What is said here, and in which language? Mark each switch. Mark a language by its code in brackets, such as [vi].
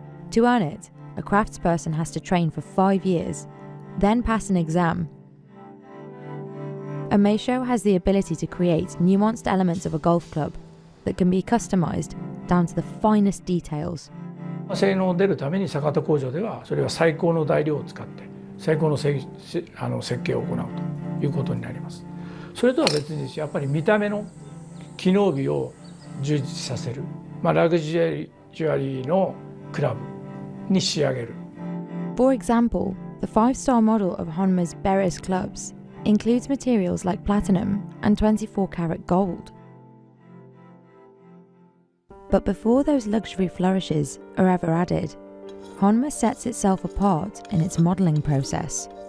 [en] To earn it, a craftsperson has to train for 5 years, then pass an exam. A meisho has the ability to create nuanced elements of a golf club that can be customized down to the finest details. [ja] 性能を出るために坂田工場ではそれは最高の材料を使って最高の設計を行うということになります。それとは別にやっぱり見た目の機能美を充実させる、ラグジュアリーのクラブに仕上げる。 [en] For example, The 5-star model of Honma's Beres clubs includes materials like platinum and 24-karat gold. But before those luxury flourishes are ever added, Honma sets itself apart in its modelling process.